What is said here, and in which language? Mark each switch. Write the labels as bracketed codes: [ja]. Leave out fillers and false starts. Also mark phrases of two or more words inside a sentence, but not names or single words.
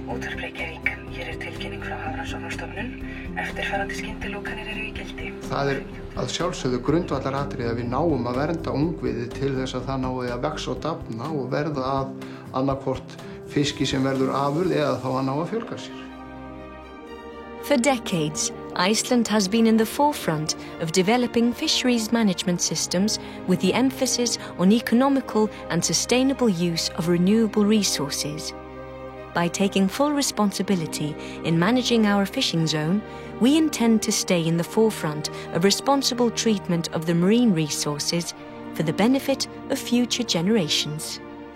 [is] Útvarp Reykjavík, hér tilkynning frá Hafrannsóknastofnun. Eftirfarandi skyndilokanir eru í gildi. Það að sjálfsögðu grundvallaratriði að við náum að vernda ungviðið til þess að það nái að vexa og dafna og verða að annaðhvort fiski sem verður afurð eða þá að ná að fjölga sér. [en] For decades, Iceland has been in the forefront of developing fisheries management systems with the emphasis on economical and sustainable use of renewable resources. By taking full responsibility in managing our fishing zone, we intend to stay in the forefront of responsible treatment of the marine resources for the benefit of future generations.